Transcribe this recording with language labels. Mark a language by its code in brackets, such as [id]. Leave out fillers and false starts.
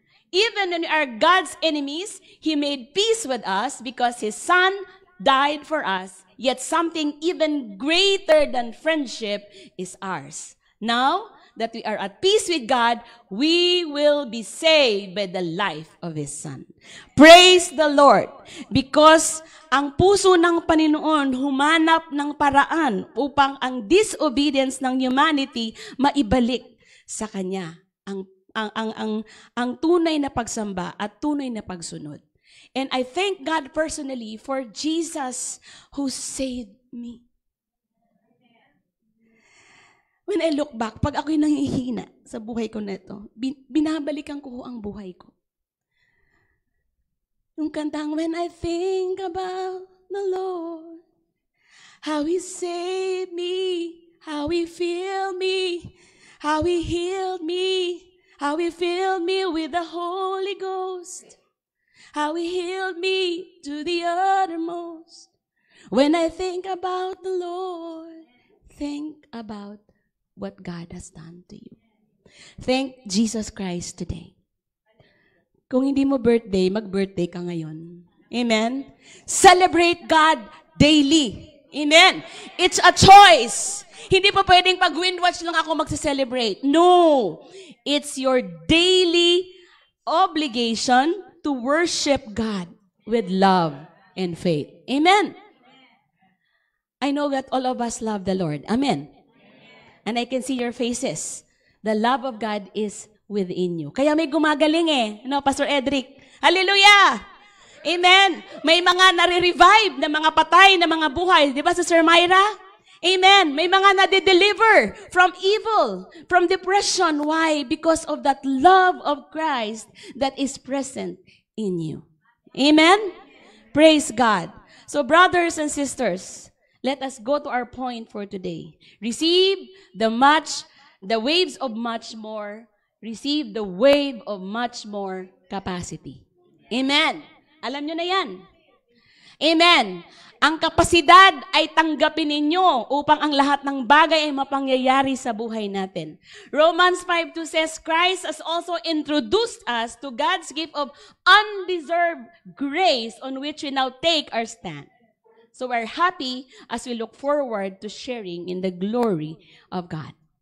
[en] Even when we are God's enemies, He made peace with us because His Son died for us. Yet something even greater than friendship is ours. Now that we are at peace with God, we will be saved by the life of His Son. Praise the Lord! [tl] Because ang puso ng Panginoon humanap ng paraan upang ang disobedience ng humanity maibalik sa Kanya. Ang tunay na pagsamba at tunay na pagsunod. [en] And I thank God personally for Jesus who saved me. When I look back, [tl] pag ako'y nangihina sa buhay ko na ito, binabalikan ko ang buhay ko. Yung kantang, [en] when I think about the Lord, how He saved me, how He filled me, how He healed me, how He filled me with the Holy Ghost, how He healed me to the uttermost. When I think about the Lord, think about what God has done to you. Thank Jesus Christ today. [tl] Kung hindi mo birthday, mag-birthday ka ngayon. Amen? [en] Celebrate God daily. Amen? It's a choice. [tl] Hindi pa pwedeng pag wind-watch lang ako magse-celebrate. No! [en] It's your daily obligation to worship God with love and faith. Amen? I know that all of us love the Lord. Amen? And I can see your faces. The love of God is within you. [tl] Kaya may gumagaling no, Pastor Edric? Hallelujah! Amen! May mga nare-revive na mga patay na mga buhay. Di ba, Sister Myra? Amen! May mga nade-deliver [en] from evil, from depression. Why? Because of that love of Christ that is present in you. Amen? Praise God. So, brothers and sisters, let us go to our point for today. Receive the waves of much more. Receive the wave of much more capacity. [tl] Amen. Alam nyo na yan. Amen. Ang kapasidad ay tanggapin ninyo upang ang lahat ng bagay ay mapangyayari sa buhay natin. [en] Romans 5:2 says, Christ has also introduced us to God's gift of undeserved grace on which we now take our stand. So we're happy as we look forward to sharing in the glory of God.